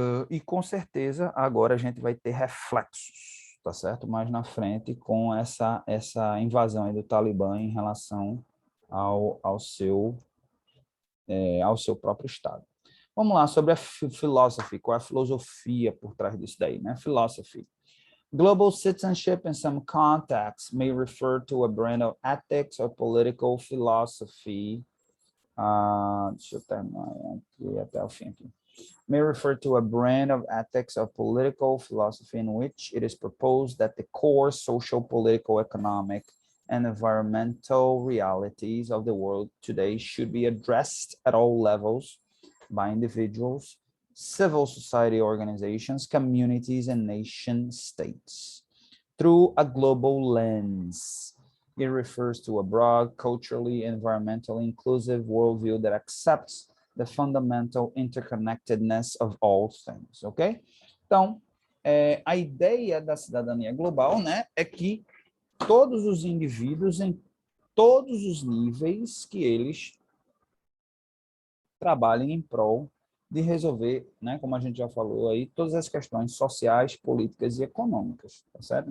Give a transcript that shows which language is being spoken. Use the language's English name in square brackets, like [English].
[Portuguese] E com certeza agora a gente vai ter reflexos, tá certo? Mais na frente com essa invasão aí do Talibã em relação ao seu próprio Estado. Vamos lá, sobre a philosophy, qual é a filosofia por trás disso daí, né? Philosophy. [English] Global citizenship in some contexts may refer to a brand of ethics or political philosophy. [Portuguese] Deixa eu terminar aqui até o fim aqui. [English] May refer to a brand of ethics or political philosophy in which it is proposed that the core social, political, economic, and environmental realities of the world today should be addressed at all levels by individuals, civil society organizations, communities, and nation states through a global lens. It refers to a broad, culturally, environmentally inclusive worldview that accepts the fundamental interconnectedness of all things, ok? [Portuguese] Então, a ideia da cidadania global, né, é que todos os indivíduos em todos os níveis que eles trabalhem em prol de resolver, né, como a gente já falou aí, todas as questões sociais, políticas e econômicas, tá certo?